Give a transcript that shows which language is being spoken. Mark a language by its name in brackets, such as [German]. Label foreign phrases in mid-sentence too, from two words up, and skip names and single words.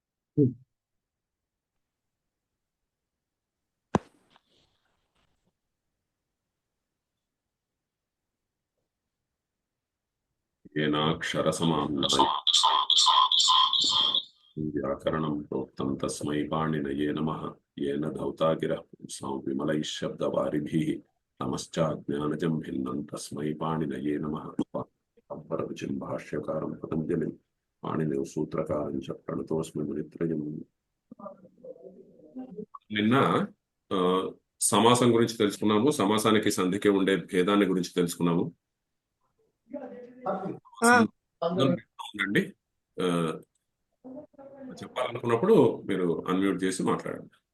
[Sanskrit] येनाक्षरसमाम्नाय व्याकरणं प्रोक्तं तस्मै पाणिनये नमः। येन धौता गिरः पुंसां विमलैः शब्दवारिभिः नमश्चाज्ञानजं भिन्नं तस्मै पाणिनये नमः। पररुचिं भाष्यकारं पतञ्जलिं पाणिनिः सूत्रकारं च प्रणतोऽस्मि मुनित्रयम्। [Telugu] నిన్న ఆ, సమాసం గురించి తెలుసుకున్నాము. సమాసానికి సంధికి ఉండే భేదాన్ని గురించి తెలుసుకున్నాము. ఉండండి. ఆ, చెప్పాలనుకున్నప్పుడు మీరు అన్మ్యూట్ చేసి మాట్లాడండి.